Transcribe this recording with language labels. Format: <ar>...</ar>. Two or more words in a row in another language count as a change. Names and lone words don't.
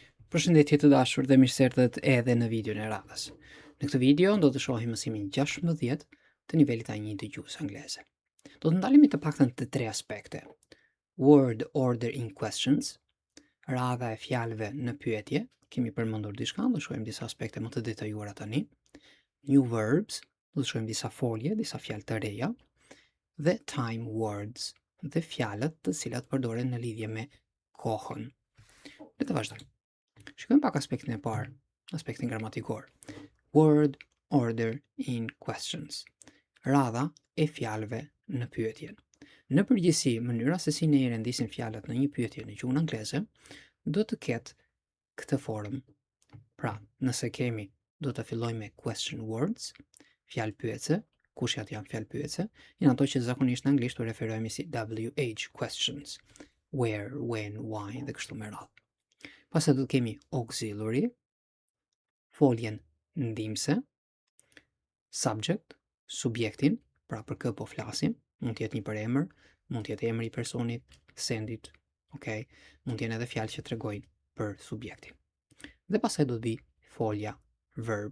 <sq>Përshëndetje të dashur dhe mirë se erdhët edhe në videon e radhës. Në këtë video do të shohim mësimin 16 të nivelit A1 dëgjues angleze. Do të ndalemi të paktën te 3 aspekte.</sq> <en>Word order in questions,</en> <sq>radha e fjalëve në pyetje, kemi përmendur diçka, do shohim disa aspekte më të detajuara tani.</sq> <en>New verbs,</en> <sq>do të shohim disa folje, disa fjalë të reja, dhe</sq> <en>time words,</en> <sq>dhe fjalët të cilat përdoren në lidhje me kohën. Le të vazhdojmë. Shikojmë pak aspektin e parë, aspektin gramatikor.</sq> <en>Word order in questions.</en> <sq>Radha e fjalëve në pyetje. Në përgjithësi, mënyra se si ne i rendisim fjalët në një pyetje në gjuhën angleze do të ketë këtë formë. Pra, nëse kemi, do të fillojmë me</sq> <en>question words,</en> <sq>fjalë pyetse, kushjat janë fjalë pyetse, janë ato që zakonisht në anglisht u referohemi si</sq> <en>WH questions. Where, when, why</en> <sq>dhe kështu me radhë. Pastaj do të kemi auxiliary, foljen ndihmëse, subject, subjektin, pra për kë po flasim, mund të jetë një përemër, mund të jetë emri i personit, sendit, okay? Mund të jenë edhe fjalë që tregojnë për subjektin. Dhe pastaj do të vi folja verb.</sq>